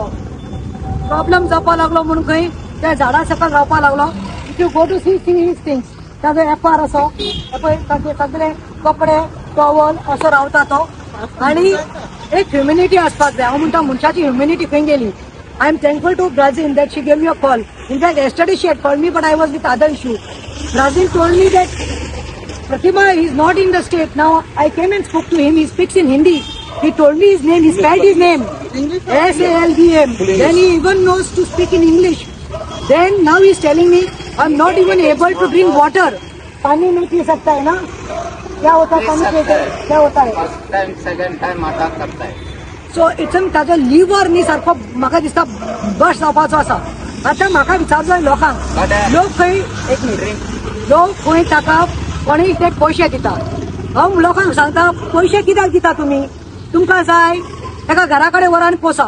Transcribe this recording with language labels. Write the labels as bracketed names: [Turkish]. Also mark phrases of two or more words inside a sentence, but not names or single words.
[Konkani] प्रॉब्लम जावपाक लागलो म्हणून खंय त्या झाडां सकयल रावपाक लागलो। [English] If you go to see his things, [Konkani] ताजो एपार असो पळय, ताजे सगळे कपडे टॉवल असो रावता तो, आनी एक ह्युमॅनिटी आसपाक जाय। हांव म्हणटा मनशाची ह्युमॅनिटी खंय गेली? [English] I am thankful to Brazil that she gave me a call. In fact, yesterday she had called me, but I was with other issue. Brazil told me that Pratima is not in the state. Now I came and spoke to him. He speaks in Hindi. He told me his name. He spelled his name SALVM. Then he even knows to speak in English. Then now he is telling me I am not even able to drink water. [Hindi] पानी नहीं पी सकता है ना. क्या होता है पानी पीते क्या होता है. [English] first time second time attack [Konkani] करताय. [English] so it's [Konkani] ताजो लिव्हर न्ही सारको म्हाका दिसता बस्ट जावपाचो आसा. आतां म्हाका विचारचो लोकांक लोक खंय एक मिनीट लोक खंय ताका कोणीय ते पयशे दिता. हांव लोकांक सांगता पयशे कित्याक दिता तुमी. तुमकां जाय ताका घरा कडेन व्हरान पोसा.